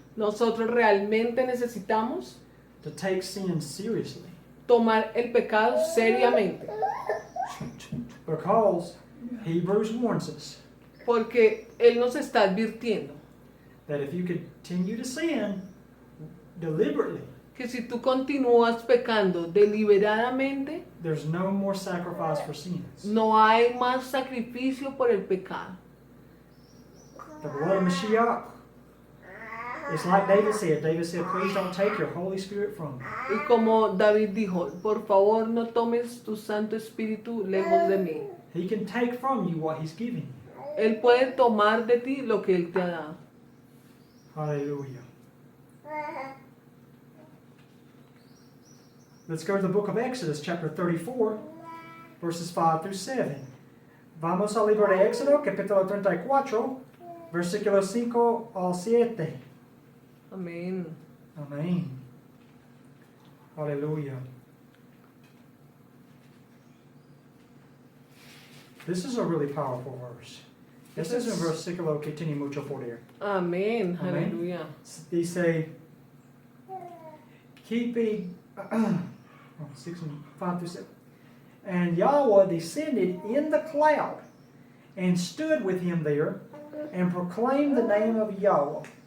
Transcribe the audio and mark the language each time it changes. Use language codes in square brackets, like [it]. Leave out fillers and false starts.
[es] Nosotros realmente necesitamos [en] to take sin seriously [es] tomar el pecado seriamente, [en] because Hebrews warns us [es] porque Él nos está advirtiendo [en] that if you continue to sin deliberately, [es] que si tú continúas pecando deliberadamente, [en] there's no more sacrifice for sins. [es] no hay más sacrificio por el pecado. [en] The blood of Mashiach, it's like David said. David said, please don't take your Holy Spirit from me. [es] Y como David dijo, por favor no tomes tu Santo Espíritu lejos de mí. [en] He can take from you what he's giving you. [es] Él puede tomar de ti lo que Él te ha dado. [en] Hallelujah. Let's go to the book of Exodus, chapter 34, verses 5 through 7. [es] Vamos al libro de Éxodo, capítulo 34, versículos 5 al 7. Amén. [en] Amen. Hallelujah. This is a really powerful verse. This is [es] un versículo que tiene mucho poder. Amén. Amén. Aleluya. [en] Dice, keeping 6 and 5 through 7. And Yahweh descended in the cloud and stood with him there and proclaimed the name of Yahweh.